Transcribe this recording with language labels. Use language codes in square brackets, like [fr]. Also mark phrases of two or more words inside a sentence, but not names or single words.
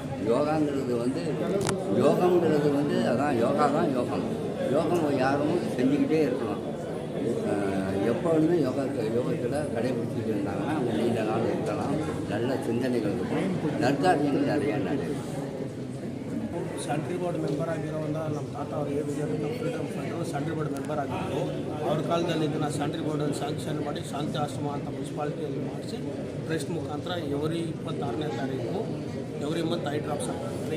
[ta] யோகங்கிறது வந்து அதான் யோகா தான் யோகம். யோகம் யாரும் செஞ்சுக்கிட்டே இருக்கலாம். எப்பொழுதுமே யோகத்தில் கடைபிடிச்சிட்டு இருந்தாங்கன்னா அவங்க நீண்ட நாள் இருக்கலாம். நல்ல சிந்தனைகள் இருக்கும். நற்காரியங்கள் நிறையா நடக்கும். [en] central board member [kn] ಆಗಿರೋವಂಥ ನಮ್ಮ ತಾತ ಅವರು ಹೇಳಿದ್ರು, [en] freedom fighter central board member [kn] ಆಗಿದ್ದರು. ಅವ್ರ ಕಾಲದಲ್ಲಿ ಇದನ್ನು ಸೆಂಟ್ರಿ ಬೋರ್ಡನ್ನು ಸ್ಯಾಂಕ್ಷನ್ ಮಾಡಿ ಶಾಂತಿ ಆಶ್ರಮ ಅಂತ ಮುನ್ಸಿಪಾಲಿಟಿಯಲ್ಲಿ ಮಾಡಿಸಿ ಟ್ರಸ್ಟ್ ಮುಖಾಂತರ ಎವ್ರಿ 26ನೇ ತಾರೀಕು [en] every month eye drops [kn] ಆಗ್ತದೆ.